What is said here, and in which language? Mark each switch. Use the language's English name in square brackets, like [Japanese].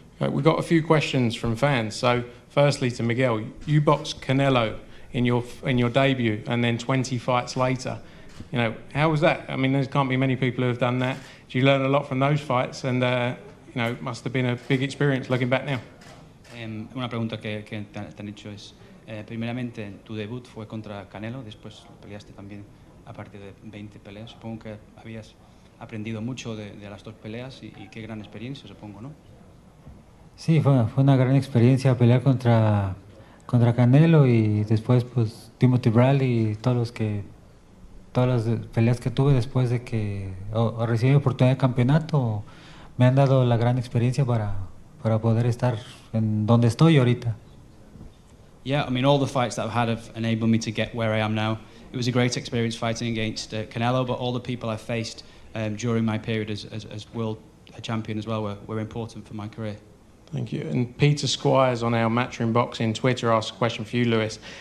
[English] We've got a few questions from fans. So, firstly to Miguel, you boxed Canelo in your debut, and then 20 fights later. You know, how was that? I mean, there can't be many people who have done that. Did you learn a lot from those fights? And you know, it must have been a big experience looking back now. [Spanish] Una pregunta que te han hecho es, primeramente, tu debut fue contra Canelo, después peleaste también a partir de 20 peleas. Supongo que habías aprendido mucho de las dos peleas y qué gran experiencia, supongo, ¿no? Sí, fue una gran experiencia pelear contra Canelo y después pues Timothy Bradley y todas las peleas que tuve después de que recibí mi oportunidad de campeonato me han dado la gran experiencia para poder estar en donde estoy ahorita. [English] Yeah, I mean, all the fights that I've had have enabled me to get where I am now. It was a great experience fighting against Canelo, but all the people I faced during my period as world champion as well were important for my career. Thank you. And Peter Squires on our Matchroom Boxing Twitter asked a question for you, Lewis.